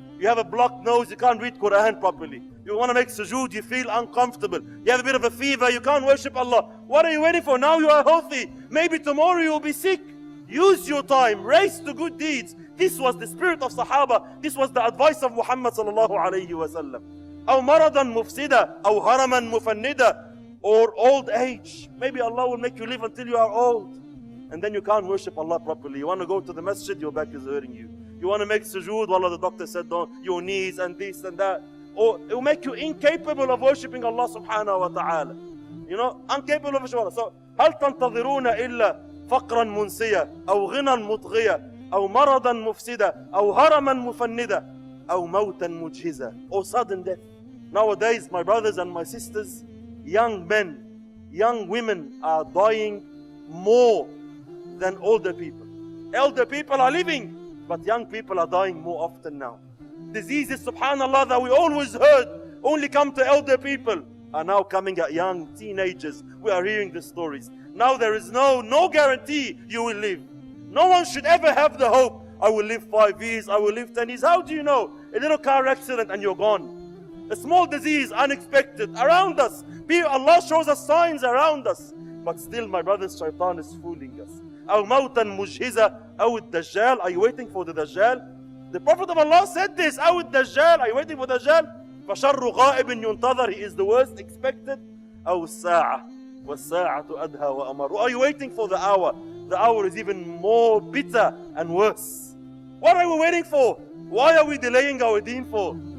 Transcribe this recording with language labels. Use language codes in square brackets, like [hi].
[en] You have a blocked nose, you can't read Quran properly. You want to make sujood, you feel uncomfortable. You have a bit of a fever, you can't worship Allah. What are you waiting for? Now you are healthy. Maybe tomorrow you will be sick. Use your time, race to good deeds. This was the spirit of Sahaba. This was the advice of Muhammad sallallahu alayhi wa sallam. [ar] أو مرضا مفسدا أو هرما مفندا, [en] or old age. Maybe Allah will make you live until you are old, and then you can't worship Allah properly. You want to go to the masjid, your back is hurting you. You want to make sujood, wallah, the doctor said don't, your knees and this and that. Or it will make you incapable of worshipping Allah subhanahu wa ta'ala. Incapable of worshiping Allah. [ar] So, هل تنتظرون إلا فقرا منسيا أو غنى مطغيا أو مرضا مفسدا أو هرما مفندا أو موتا مجهزا, [en] or sudden death. Nowadays, my brothers and my sisters, young men, young women are dying more than older people. Elder people are living, but young people are dying more often now. Diseases, subhanallah, that we always heard only come to elder people are now coming at young teenagers. We are hearing the stories. Now there is no guarantee you will live. No one should ever have the hope, I will live 5 years, I will live 10 years. How do you know? A little car accident and you're gone. A small disease, unexpected, around us. Allah shows us signs around us. But still, my brothers, shaitan is fooling us. [ar] أو موتا مجهزة أو الدجال. [en] Are you waiting for the Dajjal? The Prophet of Allah said this. [ar] أو الدجال. [en] Are you waiting for the Dajjal? [ar] فشر غائب ينتظر. [en] He is the worst expected. [ar] أو الساعة والساعة أدهى وأمر. [en] Are you waiting for the hour? The hour is even more bitter and worse. What are we waiting for? Why are we delaying our deen for?